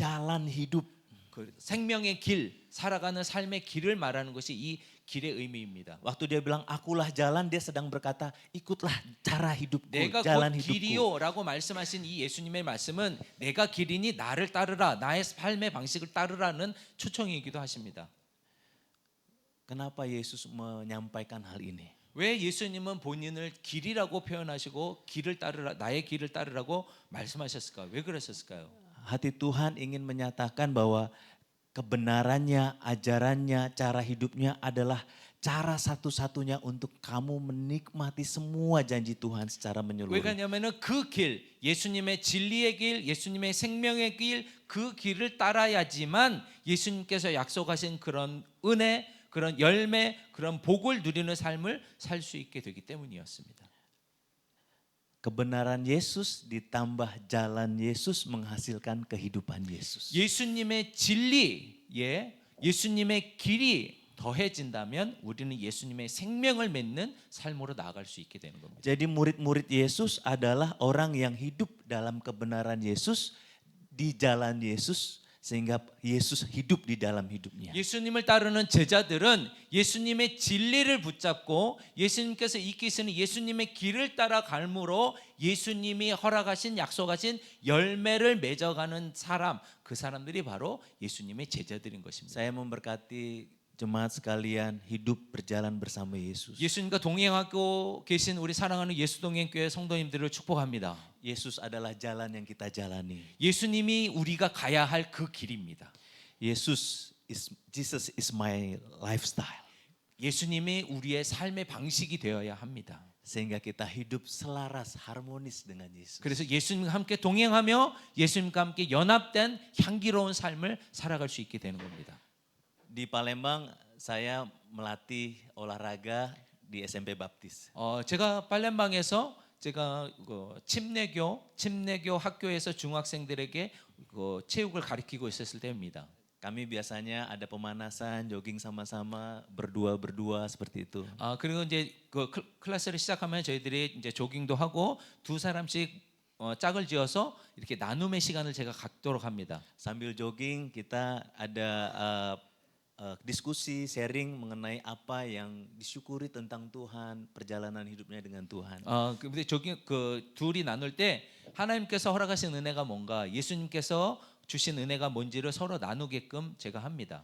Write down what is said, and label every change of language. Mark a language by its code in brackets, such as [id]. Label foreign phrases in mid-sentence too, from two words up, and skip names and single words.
[id] Jalan hidup. [ko] 그 생명의 길, 살아가는 삶의 길을 말하는 것이 이 길의 의미입니다. [id] Waktu dia bilang akulah jalan, dia sedang berkata ikutlah cara hidupku, [ko] 내가 [id] jalan [ko] 곧 [id] hidupku. [ko] 길이요라고 말씀하신 이 예수님의 말씀은 내가 길이니 나를 따르라, 나의 삶의 방식을 따르라는 초청이기도 하십니다. [id] Kenapa Yesus menyampaikan hal ini? [ko] 왜 예수님은 본인을 길이라고 표현하시고 길을 따르라, 나의 길을 따르라고 말씀하셨을까요? 왜 그러셨을까요? [id] Hati Tuhan ingin menyatakan bahwa kebenarannya, ajarannya, cara hidupnya adalah cara satu-satunya untuk kamu menikmati semua janji Tuhan secara [ko] 왜 [id] menyeluruh. [ko] 그러냐면은 그 길, 예수님의 진리의 길, 예수님의 생명의 길, 그 길을 따라야지만 예수님께서 약속하신 그런 은혜, 그런 열매, 그런 복을 누리는 삶을 살 수 있게 되기 때문이었습니다. [id] Kebenaran Yesus ditambah jalan Yesus menghasilkan kehidupan Yesus. [ko] 예수님의 진리에 예수님의 길이 더해진다면 우리는 예수님의 생명을 맺는 삶으로 나아갈 수 있게 되는 겁니다. [id] Jadi murid-murid Yesus adalah orang yang hidup dalam kebenaran Yesus, di jalan Yesus, sehingga Yesus hidup di dalam hidupnya. [ko] 예수님을 따르는 제자들은 예수님의 진리를 붙잡고 예수님께서 이끄시는 예수님의 길을 따라 갈므로 예수님이 허락하신, 약속하신 열매를 맺어가는 사람, 그 사람들이 바로 예수님의 제자들인 것입니다. [id] Saya memberkati jemaat sekalian hidup berjalan bersama Yesus. [ko] 예수님과 동행하고 계신 우리 사랑하는 예수동행교회 성도님들을 축복합니다. [id] Yesus adalah jalan yang kita jalani. [ko] 예수님이 우리가 가야 할 그 길입니다. [en] Jesus is my lifestyle. [ko] 예수님이 우리의 삶의 방식이 되어야 합니다. [id] Sehingga kita hidup selaras, harmonis dengan Yesus. [ko] 그래서 예수님과 함께 동행하며 예수님과 함께 연합된 향기로운 삶을 살아갈 수 있게 되는 겁니다. [id] Di Palembang saya melatih olahraga di SMP Baptis. [ko] 제가 팔렘방에서 제가 침례교 학교에서 중학생들에게 체육을 가르치고 있었을 때입니다. [id] Kami biasanya ada pemanasan, jogging sama-sama, berdua seperti itu. [ko] 그리고 이제 그 클래스를 시작하면 저희들이 이제 조깅도 하고 두 사람씩 짝을 지어서 이렇게 나눔의 시간을 제가 갖도록 합니다. [id] Sambil jogging kita ada diskusi, sharing mengenai apa yang disyukuri tentang Tuhan, perjalanan hidupnya dengan Tuhan. [ko] 근데 둘이 나눌 때 하나님께서 허락하신 은혜가 뭔가, 예수님께서 주신 은혜가 뭔지를 서로 나누게끔 제가 합니다.